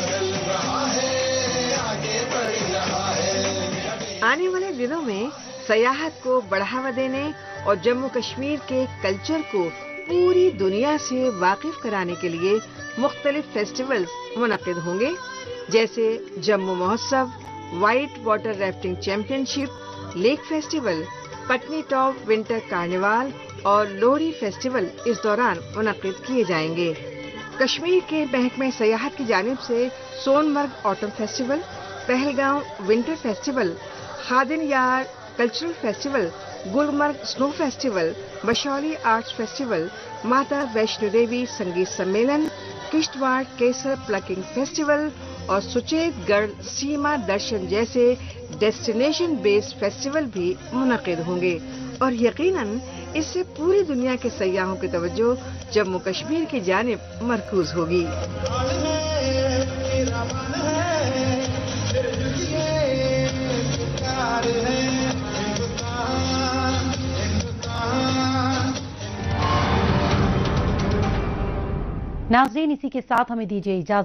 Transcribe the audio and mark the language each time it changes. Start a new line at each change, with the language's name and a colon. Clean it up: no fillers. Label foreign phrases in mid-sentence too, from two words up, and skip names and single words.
Urdu: آنے والے دنوں میں سیاحت کو بڑھاوا دینے اور جموں کشمیر کے کلچر کو پوری دنیا سے واقف کرانے کے لیے مختلف فیسٹیولز منعقد ہوں گے، جیسے جموں مہوتسو، وائٹ واٹر ریفٹنگ چیمپئن شپ، لیک فیسٹیول، پٹنی ٹاپ ونٹر کارنیوال اور لوہری فیسٹیول اس دوران منعقد کیے جائیں گے. کشمیر کے محکمہ سیاحت کی جانب سے سون مرگ آٹم فیسٹیول، پہلگاؤں ونٹر فیسٹیول، خادن یار کلچرل فیسٹیول، گلمرگ سنو فیسٹیول، بشولی آرٹس فیسٹیول، ماتا ویشنو دیوی سنگیت سمیلن، کشتواڑ کیسر پلکنگ فیسٹیول اور سچیت گڑھ سیما درشن جیسے ڈیسٹینیشن بیسڈ فیسٹیول بھی منعقد ہوں گے. اور یقیناً اس سے پوری دنیا کے سیاحوں کی توجہ جموں کشمیر کی جانب مرکوز ہوگی. ناظرین، اسی کے ساتھ ہمیں دیجیے اجازت.